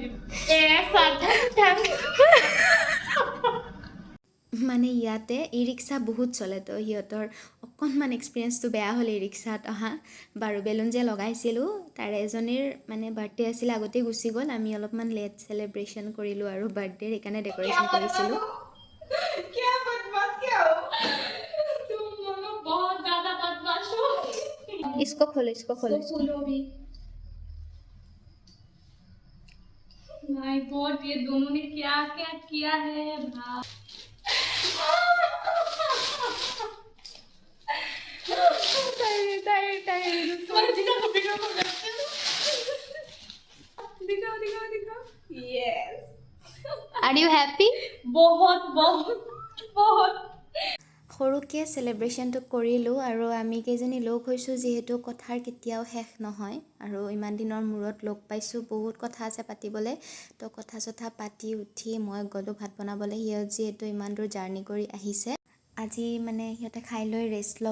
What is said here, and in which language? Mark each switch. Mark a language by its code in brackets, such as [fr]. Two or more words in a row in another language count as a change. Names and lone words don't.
[as] মানে ইয়াতে ই ৰিক্সা বহুত চলে, তো সিহঁতৰ অকণমান এক্সপিৰিয়েঞ্চটো বেয়া হ'ল ই ৰিক্সাত অহা। বাৰু বেলুন যে লগাইছিলোঁ, তাৰে এজনীৰ মানে বাৰ্থডে আছিলে, আগতেই গুচি গ'ল। আমি অলপমান [en] late celebration [as] কৰিলোঁ আৰু বাৰ্থডেৰ, সেইকাৰণে ডেক'ৰেশ্যন কৰিছিলোঁ। [hi] क्या बदमाश क्या हो तुम लोग बहुत ज्यादा बदमाश हो। इसको खोलो खोलो भी। [en] My God, [hi] ये दोनों ने क्या क्या किया है भाई। दिखाओ यस। [en] Are you happy? [hi] बहुत बहुत बहुत [as] সৰুকৈ চেলিব্ৰেশ্যনটো কৰিলোঁ। আৰু আমি কেইজনী লগ হৈছোঁ যিহেতু, কথাৰ কেতিয়াও শেষ নহয়। আৰু ইমান দিনৰ মূৰত লগ পাইছোঁ, বহুত কথা আছে পাতিবলৈ। তো কথা চথা পাতি উঠি মই গ'লোঁ ভাত বনাবলৈ। সিহঁত যিহেতু ইমান দূৰ জাৰ্ণি কৰি আহিছে, আজি মানে সিহঁতে খাই লৈ ৰেষ্ট ল'ব।